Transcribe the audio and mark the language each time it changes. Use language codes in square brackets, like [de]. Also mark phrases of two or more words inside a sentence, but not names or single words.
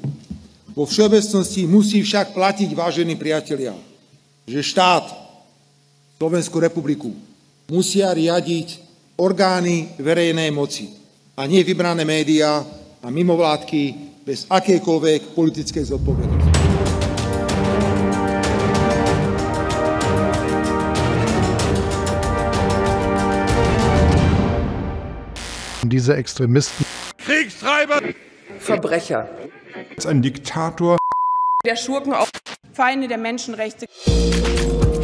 [sk] Vo všeobecnosti musí však platiť, vážení priatelia, že štát, Slovenskú republiku, musia riadiť orgány verejnej moci a nie vybrané médiá a mimovládky bez akejkoľvek politickej zodpovednosti. [de] Diese Extremisten, Kriegstreiber, Verbrecher, ein Diktator, der Schurken, Feinde der Menschenrechte.